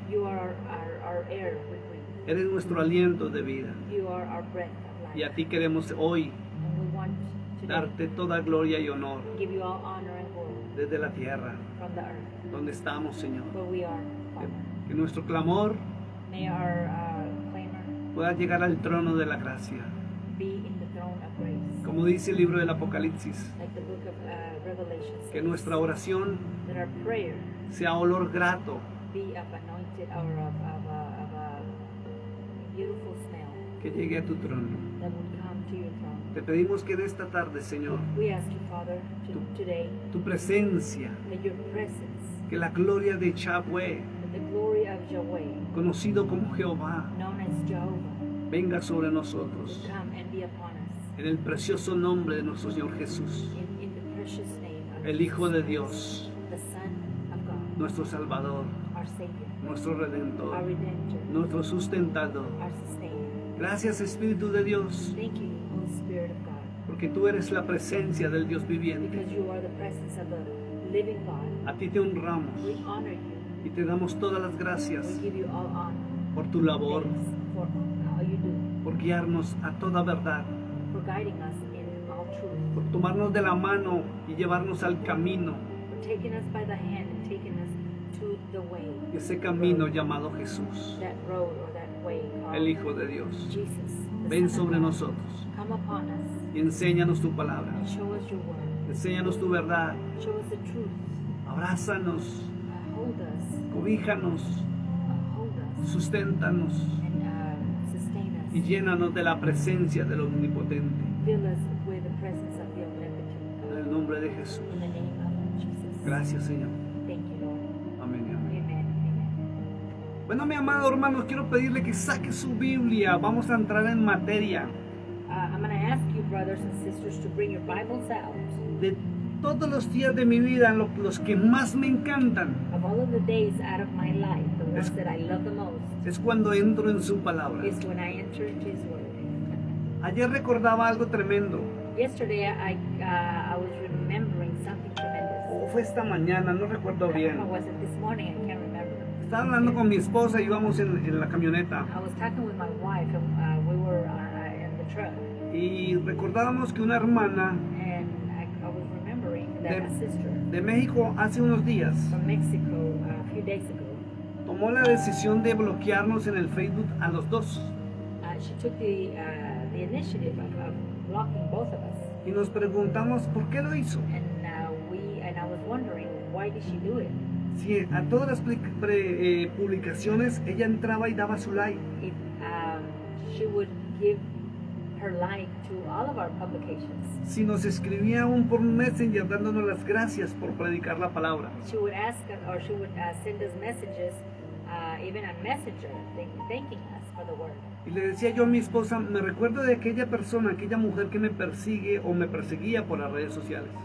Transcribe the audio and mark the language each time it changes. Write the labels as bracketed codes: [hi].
[en] You are our air we breathe. [es] eres nuestro aliento de vida. [en] You are our breath of [es] Y a [en] life. [es] ti queremos hoy [en] And we want to [es] darte toda gloria y honor [en] give you all honor and glory [es] desde la tierra [en] from the earth [es] donde estamos, Señor. [en] where we are, Father. [es] Que nuestro clamor [en] May our clamor [es] pueda llegar al trono de la gracia. [en] be in the throne of grace. [es] Como dice el libro del Apocalipsis, [en] Like the book of Revelation [es] que [en] says, [es] nuestra oración [en] that our prayer [es] sea olor grato, [en] be of anointed or of a beautiful smell [es] que llegue a tu trono. [en] that would come to your throne. [es] Te pedimos que en esta tarde, Señor, [en] We ask you, Father, today [es] tu presencia, [en] that your presence, [es] que la gloria de Yahweh, [en] that the glory of Yahweh, [es] conocido como Jehová, [en] known as Jehovah, [es] venga sobre nosotros. [en] would come and be upon us. [es] En el precioso nombre de nuestro Señor Jesús, [en] in the precious name of [es] el Hijo de Dios, [en] the Son of God, [es] nuestro Salvador, [en] our Savior, [es] nuestro [en] our [es] Redentor, [en] Redemptor, [es] nuestro sustentador. [en] our Sustainer. [es] Gracias, Espíritu de Dios, [en] Thank you, Holy Spirit of God, [es] porque tú eres la presencia del Dios viviente. [en] because you are the presence of the living God. [es] A ti te honramos [en] We honor you. [es] y te damos todas las [en] We [es] gracias [en] give you all honor. [es] por tu labor, [en] Thanks for all you do, [es] por guiarnos a toda verdad, [en] for guiding us in all truth, [es] por tomarnos de la mano y llevarnos al camino, [en] for taking us by the hand and taking us to the way, [es] ese camino llamado Jesús, [en] that road or that way called [es] el Hijo de Dios. [en] Jesus. The [es] Ven [en] Son of [es] sobre [en] God. [es] nosotros [en] Come upon us [es] y enséñanos tu palabra, [en] and show us your word. [es] enséñanos tu verdad, [en] Show us the truth. [es] abrázanos, [en] Hold us. [es] cobíjanos, [en] Hold us. [es] susténtanos [en] And sustain [es] y [en] us. [es] llénanos de la presencia del Omnipotente. [en] Fill us with the presence of the omnipotent [es] En el nombre de Jesús. [en] God. In the name of Jesus. [es] Gracias, Señor. [en] Thank you, Lord. [es] Amén y amén. [en] Amen. Amen. [es] Bueno, mi amado hermano, quiero pedirle que saque su Biblia. Vamos a entrar en materia. [en] I'm going to ask you, brothers and sisters, to bring your Bibles out. [es] De todos los días de mi vida, los que más me encantan, [en] Of all of the days out of my life, the ones that I love the most [es] es cuando entro en su palabra. [en] is when I enter into His Word. [es] Ayer recordaba algo tremendo. [en] Yesterday, I was remembering something tremendous. [es] O fue esta mañana, no recuerdo [en] Or [es] bien. [en] was it this morning? I can't remember. [es] Estaba hablando con mi esposa, íbamos en la camioneta. [en] I was talking with my wife, and we were in the truck, [es] Y recordábamos que una hermana [en] and I was remembering that a sister [es] de México hace unos días [en] from Mexico a few days ago, [es] tomó la decisión de bloquearnos en el Facebook a los dos. [en] she took the initiative of blocking both of us, [es] Y nos preguntamos por qué lo hizo. [en] and I was wondering, why did she do it? [es] Si a todas las publicaciones ella entraba y daba su like. [en] If she would give her like to all of our publications, [es] Si nos escribía aún por Messenger dándonos las gracias por predicar la palabra. [en] she would ask us, or she would send us messages, even on Messenger, thanking us for the word. [es] Y le decía yo a mi esposa, me recuerdo de aquella persona, aquella mujer que me persigue o me perseguía por las redes sociales.